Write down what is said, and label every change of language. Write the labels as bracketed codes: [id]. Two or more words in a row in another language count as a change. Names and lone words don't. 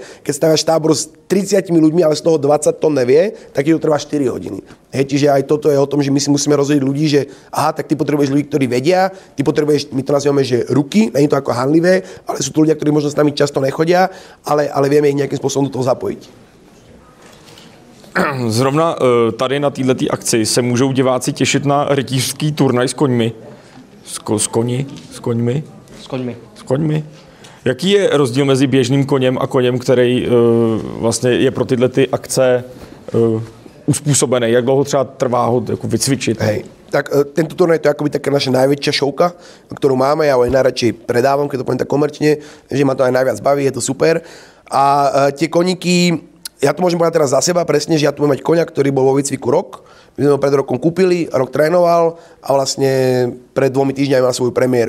[sk] Keď staviaš tábor s 30 ľuďmi, ale z toho 20 tón nevie, tak to trvá 4 hodiny. Hej, čiže aj toto je o tom, že my si musíme rozhodnúť ľudí, že aha, tak ty potrebuješ ľudí, ktorí vedia, ty potrebuješ, my to nazývame, že ruky, nie je to ako hanlivé, ale sú to ľudia, ktorí možno s nami často nechodia, ale vieme ich nejakým spôsobom do toho zapojiť. [cs] Zrovna tady na této akci se můžou diváci těšit na rytířský turnaj s koňmi. S koňmi. Jaký je rozdíl mezi běžným koněm a koněm, který vlastně je pro tyhle ty akce uspůsobený? Jak dlouho třeba trvá ho jako vycvičit? [sk] Hej. Tak tento turnaj to je akoby taká naša najväčšia šovka, ktorú máme. Ja ho aj najradšej predávam, keď to poviem tak komerčne, že ma to aj najviac baví, je to super. A tie koníky, ja to môžem povedať teraz za seba presne, že ja tu budem mať koňa, ktorý bol vo výcviku rok. My sme ho pred rokom kúpili, rok trénoval a vlastne pred 2 týždňami mal svoju premiéru.